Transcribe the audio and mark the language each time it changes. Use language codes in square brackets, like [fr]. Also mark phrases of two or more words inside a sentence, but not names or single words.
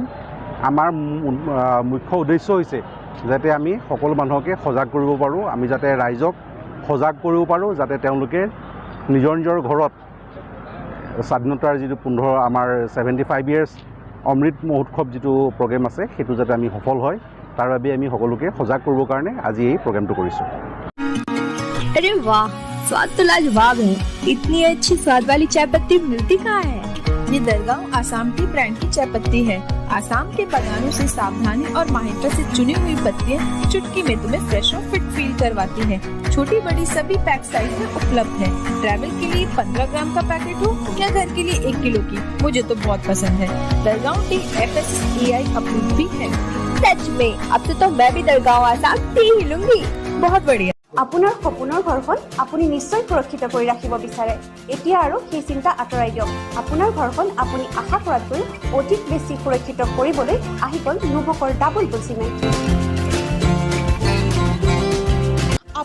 [as] আমাৰ মুখ্য উদ্দেশ্য হৈছে যাতে আমি সকলো মানুহকে সজাগ কৰিব পাৰোঁ, আমি যাতে ৰাইজক সজাগ কৰিব পাৰোঁ, যাতে তেওঁলোকে নিজৰ নিজৰ ঘৰত স্বাধীনতাৰ যিটো আমাৰ 75 ইয়াৰ্ছ অমৃত মহোৎসৱ যিটো প্ৰগ্ৰেম আছে সেইটো যাতে আমি সফল হয় তাৰ বাবে আমি সকলোকে সজাগ কৰিবৰ কাৰণে আজি এই প্ৰগ্ৰেমটো কৰিছোঁ। [hi] अरे वाह, स्वाद तो लाजवाब है। इतनी अच्छी स्वाद वाली चाय पत्ती मिलती कहाँ है? ये दरगांव आसाम की ब्रांड की चाय पत्ती है। आसाम के बागानों से सावधानी और माहिरता से चुनी हुई पत्तियां चुटकी में तुम्हें फ्रेश और [en] fit feel [hi] करवाती है। छोटी बड़ी सभी [en] pack size [hi] में उपलब्ध है। ट्रैवल के लिए 15 ग्राम का पैकेट हो या घर के लिए 1 किलो की, मुझे तो बहुत पसंद है। दरगांव टी FSSAI अप्रूव भी है। सच में अब तो मैं भी दरगांव आसाम टी ही लूंगी। बहुत बढ़िया। [as] আপোনাৰ সপোনৰ ঘৰখন আপুনি নিশ্চয় সুৰক্ষিত কৰি ৰাখিব বিচাৰে। এতিয়া আৰু সেই চিন্তা আঁতৰাই দিয়ক। আপোনাৰ ঘৰখন আপুনি আশা কৰাতকৈ অধিক বেছি সুৰক্ষিত কৰিবলৈ আহি গ'ল নুভকৰ ডাবল বুল চিমেণ্ট।